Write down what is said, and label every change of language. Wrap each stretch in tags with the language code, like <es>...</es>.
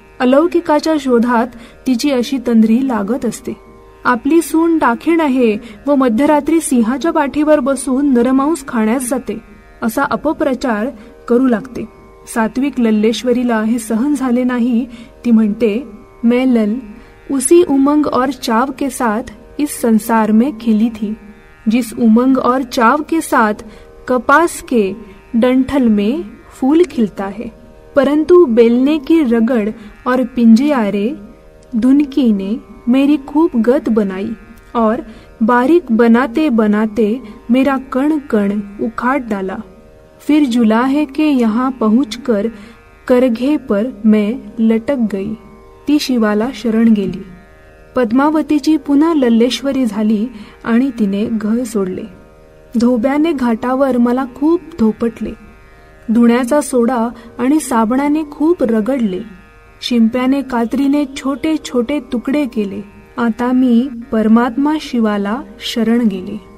<mr>अलौकिकाच्या शोधात तिची अशी तंद्री लागत असते. आपली सून डाखीण आहे व मध्यरात्री सिंहाच्या पाठीवर बसून नरमांस खाण्यास जाते असा अपप्रचार करू लागते. सात्विक लल्लेश्वरीला हे सहन झाले नाही. ती म्हणते,</mr> <hi>मैं लल उसी उमंग और चाव के साथ इस संसार में खिली थी, जिस उमंग और चाव के साथ कपास के डंठल में फूल खिलता है, परंतु बेलने की रगड़ और पिंजियारे धुनकी ने मेरी खूब गत बनाई और बारीक बनाते बनाते मेरा कण कण उखाड़ डाला. फिर जुलाहे के यहाँ पहुंचकर करघे पर मैं लटक गई.</hi> <mr>ती शिवाला शरण गेली. पद्मावतीची पुन्हा लल्लेश्वरी झाली आणि तिने घर सोडले. धोब्याने घाटावर मला खूप धोपटले. धुण्याचा सोडा आणि साबणाने खूप रगडले. शिंप्याने कात्रीने छोटे छोटे तुकडे केले. आता मी परमात्मा शिवाला शरण गेले.</mr>